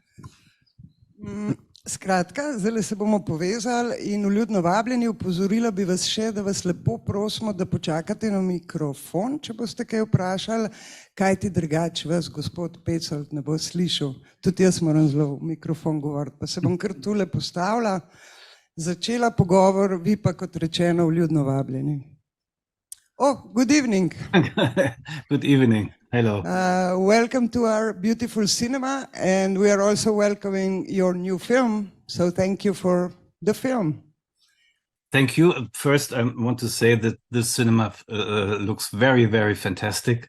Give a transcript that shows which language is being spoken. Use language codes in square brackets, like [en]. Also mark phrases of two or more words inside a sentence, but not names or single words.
[sl] Skratka, zdaj se bomo povezali in vljudno vabljeni, opozorila bi vas še, da vas lepo prosimo, da počakate na mikrofon, če boste kaj vprašali, kaj ti drugače vas, gospod Petzold, ne bo slišal. Tudi jaz moram zelo v mikrofon govoriti, pa se bom kar tule postavila, začela pogovor, vi pa kot rečeno vljudno vabljeni. [en] Oh, good evening. Good evening. Hello. Welcome to our beautiful cinema, and we are also welcoming your new film. So thank you for the film. Thank you. First, I want to say that this cinema looks very, very fantastic.